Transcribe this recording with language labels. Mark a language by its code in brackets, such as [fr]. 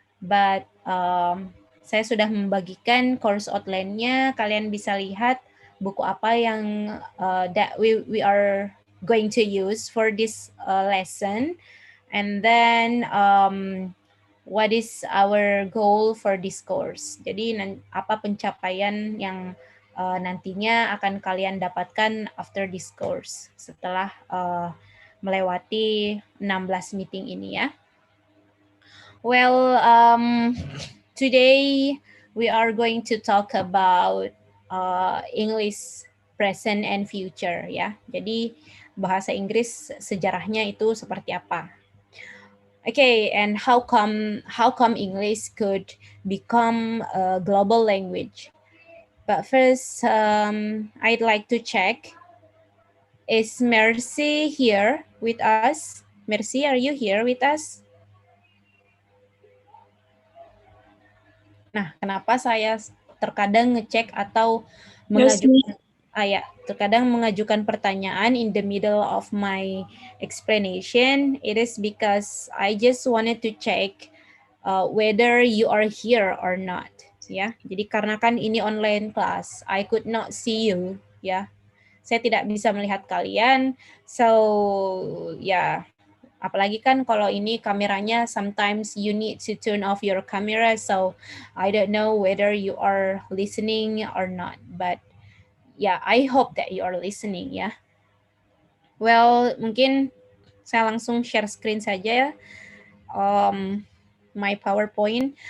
[id] But saya sudah membagikan course outline-nya. Kalian bisa lihat buku apa yang [en] that we are going to use for this lesson, and then what is our goal for this course. [id] Jadi apa pencapaian yang nantinya akan kalian dapatkan [en] after this course [id] setelah melewati 16 meeting ini ya. [en] Well, today we are going to talk about English present and future ya. [id] Jadi bahasa Inggris sejarahnya itu seperti apa? [en] Okay, and how come English could become a global language? But first, I'd like to check, is Mercy here with us? Mercy, are you here with us? [id] Nah, kenapa saya terkadang ngecek atau mengajukan terkadang mengajukan pertanyaan [en] in the middle of my explanation? It is because I just wanted to check whether you are here or not. [id] Ya, jadi karena kan ini online class, [en] I could not see you. [id] Ya, saya tidak bisa melihat kalian. So, ya. Apalagi kan kalau ini kameranya, [en] sometimes you need to turn off your camera, so I don't know whether you are listening or not, but yeah, I hope that you are listening ya. [id] Well, mungkin saya langsung share screen saja [en] my PowerPoint.